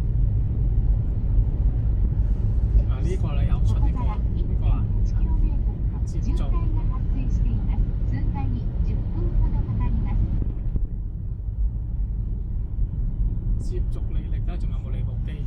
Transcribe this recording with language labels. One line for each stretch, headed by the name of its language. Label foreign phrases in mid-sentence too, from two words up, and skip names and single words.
Cantonese: 啊呢個你又出呢個啊？呢個啊？
Japanese: 1.8km 渋滞が発生しています。通過に10分ほどかかります。
Cantonese: 接續履歷睇下仲有冇你部機？